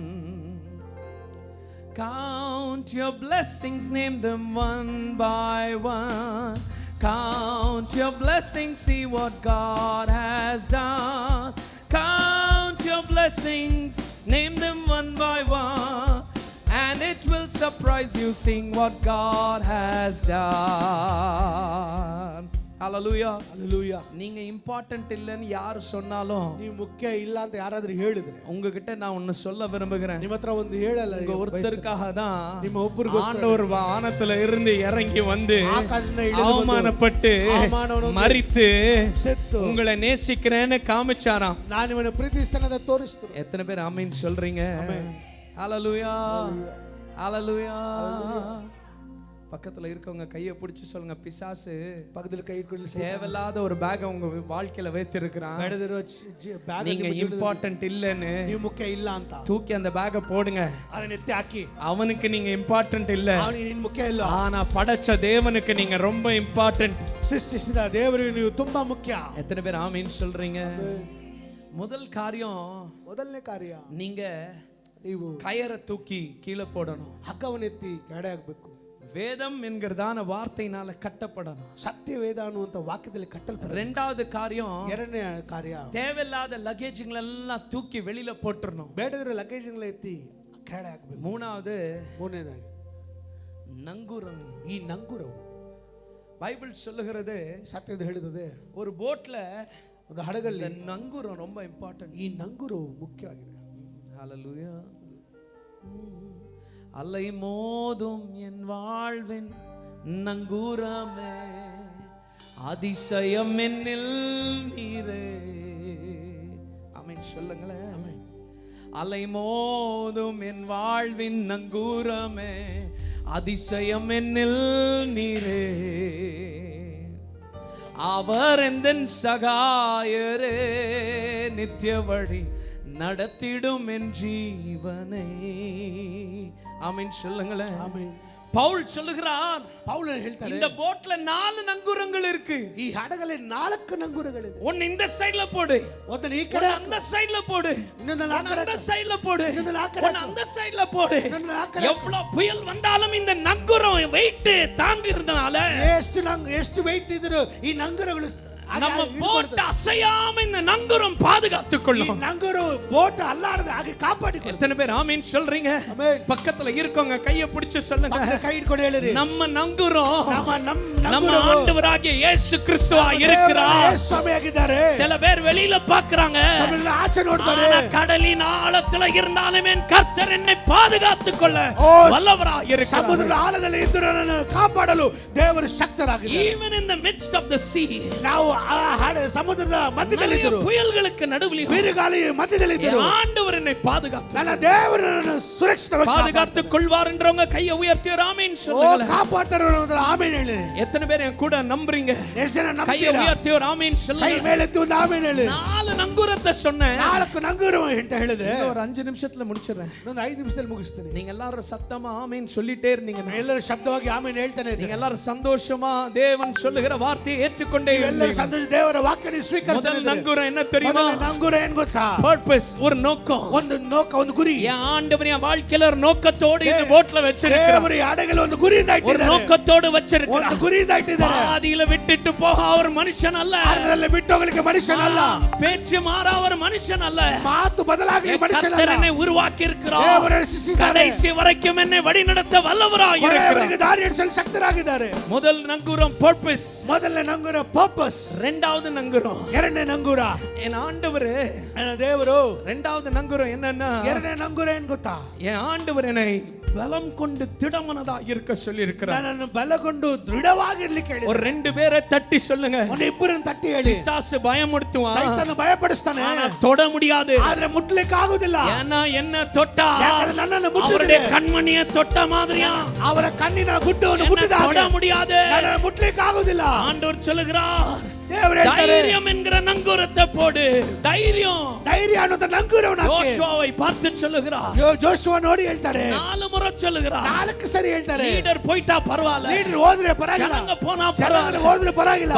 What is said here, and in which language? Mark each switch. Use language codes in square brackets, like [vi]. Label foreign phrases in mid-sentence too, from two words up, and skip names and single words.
[en] Count your blessings, name them one by one, count your blessings, see what God has done. Count your blessings, name them one by one, and it will surprise you seeing what God has done. [ta] ஹalleluya. Hallelujah. நீங்க இம்பார்ட்டன்ட் இல்லன்னு யார் சொன்னாலும் [kn] ನೀವು ಮುಖ್ಯ ಇಲ್ಲ ಅಂತ ಯಾರಾದ್ರೂ ಹೇಳಿದ್ರೆ [ta] உங்ககிட்ட நான் ஒன்னு சொல்ல விரும்புகிறேன். [kn] ನಿಮ್ಮ ಹತ್ರ ಒಂದು ಹೇಳಲ್ಲ. [ta] உங்க ஒருத்தருக்காக தான் [kn] ನಿಮ್ಮ ಒಬ್ಬರಿಗೋಸ್ಕರ [ta] ஆண்டவர் வானத்துல இருந்து இறங்கி வந்து [kn] ಆಕಾಶದಿಂದ ಇಳಿದು ಬಂದು [ta] அவமானப்பட்டு [kn] ಅವಮಾನವನ್ನು [ta] மரித்து [kn] ಸೆತ್ತು [ta] உங்களை நேசிக்கிறேன்னு காமிச்சாராம். [kn] ನಾನು ನಿಮ್ಮನ್ನು ಪ್ರೀತಿಸ್ತೇನೆ ಅಂತ ತೋರಿಸಿದ್ರು. [ta] எத்தனை பேர் ஆமென் சொல்றீங்க? ஹalleluya ஹalleluya. பக்கத்துல இருக்கவங்க கையை பிடிச்சு சொல்லுங்க, பிசாசு [kn] ಪಕ್ಕದಲ್ಲಿ ಕೈ ಇಟ್ಕೊಳ್ಳಿ. [ta] தேவையில்லாத ஒரு பேக் உங்க வாழ்க்கையில வைத்திருக்கிறான். [kn] ನಡೆದಿರೋ ಬ್ಯಾಗ್ [ta] நீங்க இம்பார்ட்டன்ட் இல்லன்னு [kn] ನೀವು ಮುಖ್ಯ ಇಲ್ಲ ಅಂತ [ta] தூக்கி அந்த பேக்கை போடுங்க. [kn] ಅದನ್ನ ಎತ್ತಿ ಹಾಕಿ. [ta] அவனுக்கு நீங்க இம்பார்ட்டன்ட் இல்ல, [kn] ಅವನಿಗೆ ನೀನು ಮುಖ್ಯ ಇಲ್ಲ. [ta] ஆனா படைச்ச தேவனுக்கு நீங்க ரொம்ப இம்பார்ட்டன்ட். [kn] ಸೃಷ್ಟಿಸಿದ ದೇವರಿಗೆ ನೀವು ತುಂಬಾ ಮುಖ್ಯ. [ta] எத்தனை பேர் ஆமென் சொல்றீங்க? முதல் காரியம், [kn] ಮೊದಲನೇ ಕಾರ್ಯ, [ta] நீங்க [kn] ನೀವು [ta] கயரை தூக்கி கீழே போடணும். [kn] ಹಗ್ಗವನ್ನೆತ್ತಿ ಕೆಳಗೆ ಹಾಕಬೇಕು. [ta] வேதம் என்கிறதான வார்த்தையினால கட்டப்படணும். [kn] ಸತ್ಯವೇದ ಅನ್ನುವಂತ ವಾಕ್ಯದಲ್ಲಿ ಕಟ್ಟಲ್ಪಡ. [ta] ரெண்டாவது காரியம், [kn] ಎರಡನೇ ಕಾರ್ಯ, [ta] தேவையில்லாத லக்கேஜ்களெல்லாம் தூக்கி வெளியில போட்டுறணும். [kn] ಬೇಡದಿರೋ ಲಗೇಜ್ಗಳ ಎತ್ತಿ ಕೆಳಗೆ ಹಾಕಬೇಕು. [ta] மூணாவது, [kn] ಮೂರನೇದಾಗಿ [ta] நங்குரம். [kn] ಈ ನಂಗುರವು [ta] பைபிள் சொல்லுகிறது, [kn] ಸತ್ಯದ ಹೇಳಿದೆ, [ta] ஒரு போட்ல [kn] ಒಂದು ಹಡಗಲ್ಲಿ [ta] நங்குரம் ரொம்ப இம்பார்ட்டன்ட். [kn] ಈ ನಂಗುರವು ಮುಖ್ಯವಾಗಿದೆ. [ta] ஹalleluya. அலை மோதும் என் வாழ்வின் நங்கூரமே, அதிசயம் என்னில் நீரே. ஆமென் சொல்லுங்களேன். அலை மோதும் என் வாழ்வின் நங்கூரமே, அதிசயம் என்னில் நீரே. அவர் எந்தன் சகாயரே, நித்திய வழி நடத்திடும் என் ஜீவனை. ஆமென் சொல்லுங்களேன். [kn] ಆಮೆನ್. [ta] பவுல் சொல்லுகிறார், [kn] ಪೌಲನು ಹೇಳ್ತಾರೆ, [ta] இந்த போட்ல 4 நங்கூரங்கள் இருக்கு. [kn] ಈ ಹಡಗಲ್ಲಿ 4 ನಂಗುರಗಳಿದೆ. [ta] ஒன்னு இந்த சைடுல போடு, [kn] ಒಂದನ್ನ ಈ ಕಡೆ, [ta] அந்த சைடுல போடு, [kn] ಇನ್ನೊಂದನ್ನ ಆ ಕಡೆ, [ta] அந்த சைடுல போடு, [kn] ಇನ್ನೊಂದನ್ನ ಆ ಕಡೆ, [ta] ஒன்னு அந்த சைடுல போடு. [kn] ಇನ್ನೊಂದನ್ನ ಆ ಕಡೆ. [ta] எவ்வளவு புயல் வந்தாலும் இந்த நங்கூரம் வெயிட் தாங்கி இருந்தனால [kn] ಎಷ್ಟು ವೆயிಟ್ ಇದ್ರು ಈ ನಂಗುರಗಳು [ta] நம்ம போட் அசையாம இந்த நங்கூரம் பாதுகாத்துக் கொள்ளும். [kn] ನಂಗುರು ಬೋಟ್ ಅಲ್ಲಾಡದ ಹಾಗೆ ಕಾಪಾಡಿಕೊಳ್ಳಿ. [ta] எத்தனை பேர் ஆமென் சொல்றீங்க? [kn] ಆಮೆನ್. [ta] பக்கத்துல இருக்கவங்க கையை பிடிச்சு சொல்லுங்க, [kn] ಕೈ ಹಿಡ್ಕೊಂಡು ಹೇಳಿರಿ, [ta] நம்ம நங்குறோம் நம்ம [kn] ನಂಗುರು [ta] ஆண்டவராகிய இயேசு கிறிஸ்துவா இருக்கிறார். [kn] ಯೇಸು ಸ್ವಾಮಿಯಾಗಿದ್ದಾರೆ. [ta] சில பேர் வெளியில பாக்குறாங்க, [kn] ಆಚೆ ನೋಡ್ತಾರೆ, [ta] ஆனா கடலின் ஆழத்துல இருந்தாலும் என் கர்த்தர் என்னை பாதுகாத்துக் கொள்ள வல்லவராய் இருக்கிறார். [kn] ಸಮುದ್ರದ ಆಳದಲ್ಲಿ ಇದ್ದರೂ ನನ್ನನ್ನು ಕಾಪಾಡಲು ದೇವರು ಶಕ್ತರಾಗಿದ್ದಾರೆ. [en] Even in the midst of the sea, [kn] ನಾವು ಸಮುದ್ರದ ಮಧ್ಯದಲ್ಲಿ ಇದ್ದರು, [ta] புயல்களுக்கு நடுவில் [kn] ಬಿರುಗಾಳಿ ಮಧ್ಯದಲ್ಲಿ ಇದ್ದರು, [ta] ஆண்டவர் என்னை பாதுகாத்து [kn] ನನ್ನ ದೇವರು ನನ್ನನ್ನು ಸುರಕ್ಷಿತವಾಗಿ [ta] பாதுகாத்துக் கொள்வார் என்றவங்க கையை உயர்த்தி ஆமென் சொல்லுங்க. [kn] ಕಾಪಾಡ್ತಾರೆ ಅನ್ನೋದರ ಆಮೆನ್ ಹೇಳಿ. [ta] எத்தனை பேர் என் கூட நம்புறீங்க? [kn] ಎಷ್ಟು ಜನ [ta] கையை [kn] ನಂಬ್ತೀರಾ? [ta] உயர்த்தி ஆமென் [kn] ಕೈ [ta] சொல்லுங்க. [kn] ಮೇಲೆತ್ತಿ ಒಂದು ಆಮೆನ್ ಹೇಳಿ. [ta] 4 நங்கூரத்தை சொன்னேன். [kn] 4 ನಂಗುರು ಅಂತ ಹೇಳಿದೆ. [ta] ஒரு 5 நிமிஷத்துல முடிச்சிடுறேன். [kn] ಇನ್ನೊಂದು 5 ನಿಮಿಷದಲ್ಲಿ ಮುಗಿಸ್ತೀನಿ. [ta] நீங்க எல்லாரும் சத்தமா ஆமென் சொல்லிட்டே இருந்தீங்க. [kn] ಎಲ್ಲರೂ ಶಬ್ದವಾಗಿ ಆಮೆನ್ ಹೇಳ್ತಾನೆ ಇದ್ದೀರಿ. [ta] நீங்க எல்லாரும் சந்தோஷமா தேவன் சொல்லுகிற வார்த்தையை ஏற்றுக்கொண்டே [kn] ಎಲ್ಲರೂ [ta] இருந்தீங்க. [kn] ಸಂತೋಷ ದೇವರ ವಾಕ್ಯನ ಸ್ವೀಕರಿಸಿದ್ದೀರಿ. [ta] முதல் நங்கூரம் என்ன தெரியுமா? [kn] ಮೊದಲ ನಂಗುರ ಏನು ಗೊತ್ತಾ? [ta] பர்பஸ், ஒரு நோக்கம். [kn] ಒಂದು ನೋಕ, ಒಂದು ಗುರಿ. [ta] என் ஆண்டவர் என் வாழ்க்கையில ஒரு நோக்கத்தோடு இந்த போட்ல வச்சிருக்கிறார். [kn] ದೇವರು ಈ ಹಡಗಲ್ಲಿ ಒಂದು ಗುರಿಯಿಂದ [ta] ஒரு [kn] ಇಟ್ಟಿದ್ದಾರೆ. [ta] நோக்கத்தோடு வச்சிருக்கிறார். [kn] ಒಂದು ಗುರಿಯಿಂದ ಇಟ್ಟಿದ್ದಾರೆ. [ta] பாதியில விட்டுட்டு போக அவர் மனுஷன் அல்ல. [kn] ಅದರಲ್ಲಿ ಬಿಟ್ಟು ಹೋಗಲಿಕ್ಕೆ ಮನುಷ್ಯನಲ್ಲ. [ta] பேச்சு மாறா அவர் மனுஷன் அல்ல. [kn] ಮಾತು ಬದಲಾಗಲಿ ಮನುಷ್ಯನಲ್ಲ. [ta] கர்த்தர் என்னை உருவாக்கி இருக்கிறார். [kn] ದೇವರು ರಚಿಸಿದ್ದಾರೆ. [ta] கடைசி வரைக்கும் என்னை வழிநடத்த வல்லவராய் இருக்கிறார். [kn] ದಾರಿ ನಡೆಸಲು ಶಕ್ತರಾಗಿದ್ದಾರೆ. [ta] முதல் நங்கூரம் பர்பஸ். [kn] ಮೊದಲನೇ ನಂಗುರ ಪರ್ಪಸ್. [ta] இரண்டாவது நங்கூரம் [kn] ಎರಡನೇ ನಂಗುರ [ta] என் ஆண்டவர். [kn] ನನ್ನ ದೇವರು. [ta] இரண்டாவது நங்கூரம் என்னன்னா, [kn] ಎರಡನೇ ನಂಗುರ ಏನು ಗೊತ್ತಾ? [ta] என் ஆண்டவர் என்னை பலம் கொண்டு திடமனதா இருக்க சொல்லி இருக்கிறார். [kn] ನನ್ನನ್ನು ಬಲಗೊಂಡು ದೃಢವಾಗಿರ್ಲಿಕ್ಕೆ ಹೇಳಿದ. [ta] ஒரு 2 பேரை தட்டி சொல்லுங்க. [kn] ಒಂದು ಇಬ್ಬರನ್ನು ತಟ್ಟಿ ಹೇಳಿ. [ta] பிசாசு பயமுறுத்துவான், [kn] ಸೈತಾನ ಭಯಪಡಿಸ್ತಾನೆ, [ta] ஆனா தொட முடியாது. [kn] ಆದ್ರೆ ಮುಟ್ಲಿಕ್ಕೆ ಆಗುದಿಲ್ಲ. [ta] ஏன்னா என்ன தொட்டா [kn] ಯಾಕಂದ್ರೆ ನನ್ನನ್ನು ಮುಟ್ಟಿದ್ರೆ [ta] அவருடைய கண்மணியை தொட்ட மாதிரியா [kn] ಅವರ ಕಣ್ಣಿನ ಗುಡ್ಡವನ್ನು ಮುಟ್ಟಿದ [ta] தொட முடியாது. [kn] ನನ್ನನ್ನು ಮುಟ್ಲಿಕ್ಕೆ ಆಗುದಿಲ್ಲ. [ta] ஆண்டவர் சொல்லுகிறார், [kn] ದೇವರು ಹೇಳ್ತಾರೆ, [ta] தைரியம் என்கிற நங்கூரத்தை போடு. தைரியம். [kn] ಧೈರ್ಯ ಅನ್ನೋದು ನಂಗುರವನ್ನು ಹಾಕಿ. [ta] யோசுவாவை பார்த்து சொல்லுகிறார். [kn] ಜೋಶುವ ನೋಡಿ ಹೇಳ್ತಾರೆ, [ta] 4 முறை சொல்லுகிறார். [kn] 4 ಸರಿ ಹೇಳ್ತಾರೆ. [ta] லீடர் போயிட்டா பரவாயில்ல, [kn] ಲೀಡರ್ ಹೋದ್ರೆ ಪರವಾಗಿಲ್ಲ, [ta] ஜனங்க போனா [kn] ಜನರು [ta] பரவாயில்ல, [kn] ಹೋದ್ರೆ ಪರವಾಗಿಲ್ಲ,